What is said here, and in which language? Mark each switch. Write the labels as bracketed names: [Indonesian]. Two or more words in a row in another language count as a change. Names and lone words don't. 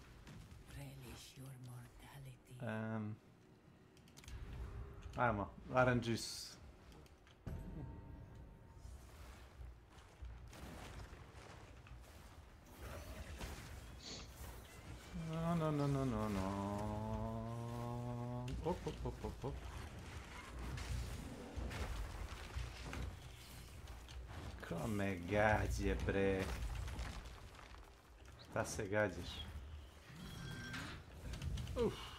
[Serbian] Ajmo, RNGs. [English] No, no, no, no, no, no. Op, op, op, op, op. [Serbian] Ko me gađe, bre. Šta se gađaš? Uff.